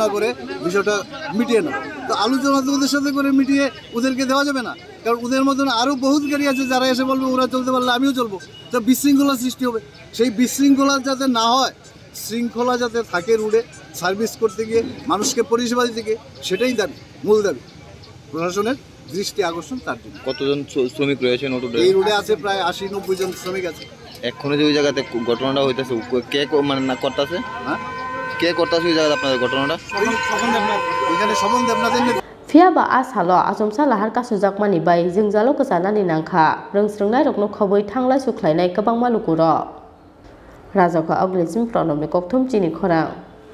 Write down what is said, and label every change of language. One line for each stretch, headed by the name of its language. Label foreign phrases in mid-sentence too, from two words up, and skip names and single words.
Bangla: করে বিষয়টা মিটিয়ে নাও তো আলোচনা তো ওদের সাথে করে মিটিয়ে ওদেরকে দেওয়া যাবে না কারণ ওদের মতন আরও বহুত গাড়ি আছে যারা এসে বলবে ওরা চলতে পারলে আমিও চলবো তো বিশৃঙ্খলা সৃষ্টি হবে সেই বিশৃঙ্খলা যাতে না হয় শৃঙ্খলা যাতে থাকে রুটে সার্ভিস করতে গিয়ে মানুষকে পরিষেবা দিতে গিয়ে সেটাই দাবি মূল দাবি প্রশাসনের দৃষ্টি আকর্ষণ তার জন্য কতজন শ্রমিক রয়েছেন এই রুটে আছে প্রায় 80-90 জন শ্রমিক আছে এখনো যে ওই জায়গাতে ঘটনাটা হইতেছে কে মানে না করতেছে হ্যাঁ কে করতেছে ওই জায়গাতে আপনাদের ঘটনাটা ওইখানে স্বপন দেবনাথের
Kok Borok: फियाबा आसालो आसमसा लाहार कासुजाकमानि बाय जों जालो गोजानानि नांखा रोंस्रुंनाय रकनो खबै थांलाय सुख्लायनाय गोबां मालुकुरो राजाखौ अग्निसिम प्रणबनि कक्थुम चिनि खरां।